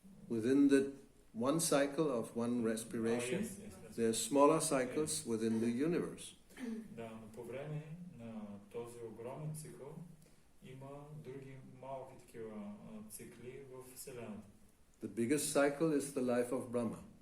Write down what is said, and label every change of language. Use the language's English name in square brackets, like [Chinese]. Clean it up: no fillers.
[English] Within the one cycle of one respiration, there's smaller cycles within the universe. [Bulgarian] Да, но по време на този огромен цикъл има други малки такива цикли в Вселената. [English] The biggest cycle is the life of Brahma.